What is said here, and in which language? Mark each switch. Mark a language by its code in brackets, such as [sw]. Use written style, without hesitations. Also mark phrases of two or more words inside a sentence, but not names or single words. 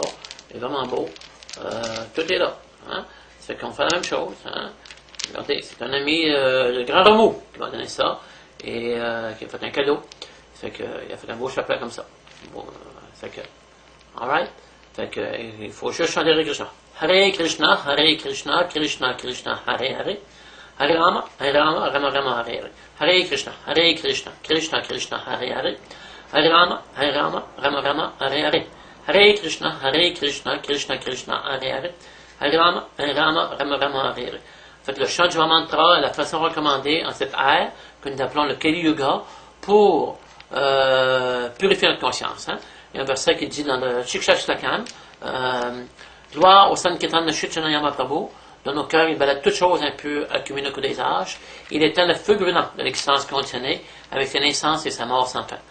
[fr] Il est vraiment beau. Tout est là. Ça fait qu'on fait la même chose. Regardez, c'est un ami de Grand Remous qui m'a donné ça. Et qui a fait un cadeau. Ça fait qu'il a fait un beau chapelet comme ça. Bon, ça fait que. Alright? Fait que, il faut juste chanter Hare Krishna. [sa] Hare Krishna, Krishna Krishna, Hare Hare. Hare Rama, Rama Rama, Hare Hare. Hare Krishna, Krishna Krishna, Hare Hare. Hare Rama, Rama Rama, Hare Hare. Hare Krishna, Krishna Krishna, Hare Hare. Hare Rama, Rama Rama, Hare Hare. [fr] Fait le chant du mantra est la façon recommandée en cette ère que nous appelons le Kali Yuga pour purifier notre conscience. Il y a un verset qui dit dans le Shiksha Shlakam, gloire au Sankirtan de Shichanayama Prabhu, dans nos cœurs il balade toutes choses impures accumulées au cours des âges, il éteint le feu brûlant de l'existence conditionnée avec sa naissance et sa mort sans fin.